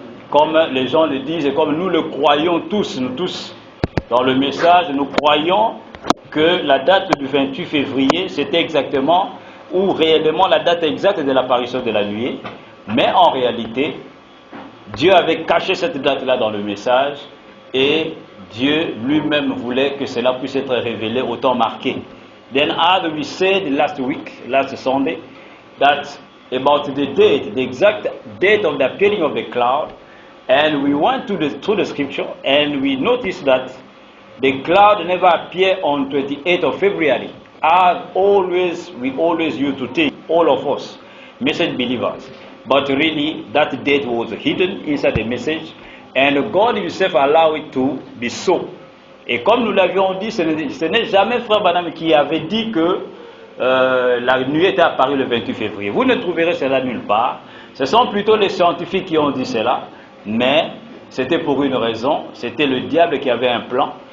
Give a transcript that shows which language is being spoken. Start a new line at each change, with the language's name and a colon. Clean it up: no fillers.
French: Comme les gens le disent et comme nous le croyons tous, nous tous, dans le message, nous croyons que la date du 28 février, c'était exactement ou réellement la date exacte de l'apparition de la nuée. Mais en réalité, Dieu avait caché cette date-là dans le message et Dieu lui-même voulait que cela puisse être révélé au temps marqué.
English: Then as we said last Sunday, that about the exact date of the appearing of the cloud, and we went through the scripture and we noticed that the cloud never appeared on 28th of February, as we always used to take, all of us, message believers. But really, that date was hidden inside the message, and God himself allowed it to be so.
French: Et comme nous l'avions dit, ce n'est jamais Frère Branham qui avait dit que la nuée était apparue le 28 février. Vous ne trouverez cela nulle part. Ce sont plutôt les scientifiques qui ont dit cela, mais c'était pour une raison, c'était le diable qui avait un plan.